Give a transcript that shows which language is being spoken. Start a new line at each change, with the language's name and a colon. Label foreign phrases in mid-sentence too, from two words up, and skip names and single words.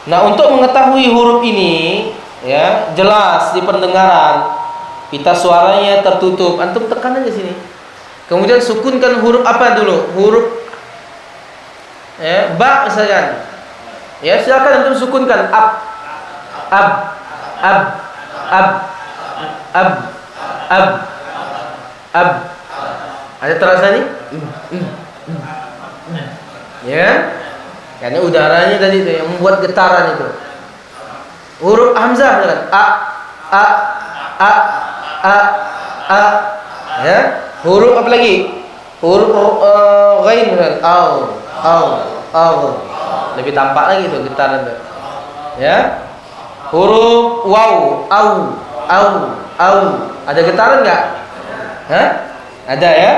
Indonesian: Nah, untuk mengetahui huruf ini ya jelas di pendengaran, pita suaranya tertutup, antum tekan aja sini. Kemudian sukunkan huruf apa dulu? Huruf ya, ba misalkan. Ya, silakan antum sukunkan ab, ab, ab, ab, ab, ab, ab. Ada terasa nih? Ya. Karena udaranya tadi itu yang membuat getaran itu. Huruf hamzah kan? A, a, a, a, a. Ya. Huruf apa lagi? Huruf ghain kan? Au. Lebih tampak lagi itu getaran itu. Ya. Huruf waw, au. Ada getaran enggak? Hah? Ada ya?